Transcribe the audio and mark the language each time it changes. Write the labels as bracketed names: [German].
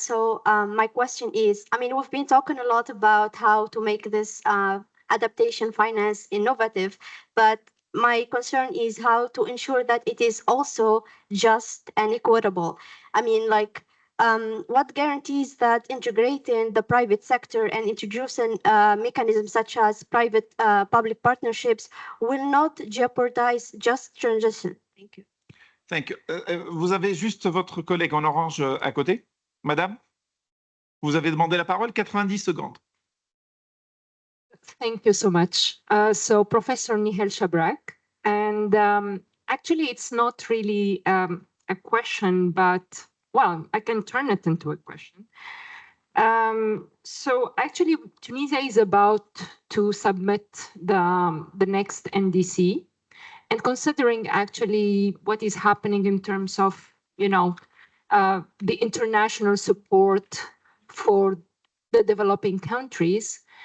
[English] So my question is, I mean, we've been talking a lot about how to make this adaptation finance innovative, but my concern is how to ensure that it is also just and equitable. I mean, like, what guarantees that integrating the private sector and introducing mechanisms such as private public partnerships will not jeopardize just transition? Thank you. Thank you. [French] Vous avez juste votre collègue en orange à côté, madame? Vous avez demandé la parole, 90 secondes. [English] Thank you so much. So Professor Nihal Shabrak, and actually it's not really a question, but well, I can turn it into a question. So actually, Tunisia is about to submit the next NDC, and considering actually what is happening in terms of, the international support for the developing countries.